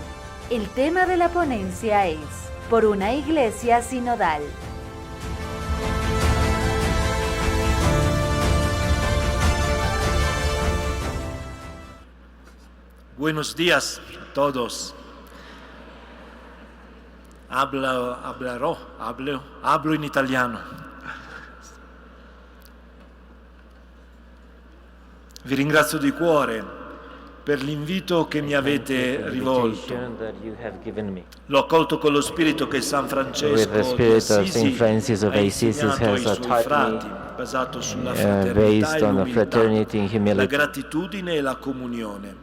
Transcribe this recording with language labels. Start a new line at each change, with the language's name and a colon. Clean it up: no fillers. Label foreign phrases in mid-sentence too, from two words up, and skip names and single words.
Spanish: El tema de la ponencia es Por una Iglesia Sinodal. Buenos días a todos. Hablo in italiano.
Italian: Vi ringrazio di cuore per l'invito che mi avete rivolto. L'ho accolto con lo spirito che San Francesco di Assisi ha insegnato ai suoi frati, basato sulla fraternità e l'umiltà, la gratitudine e la comunione.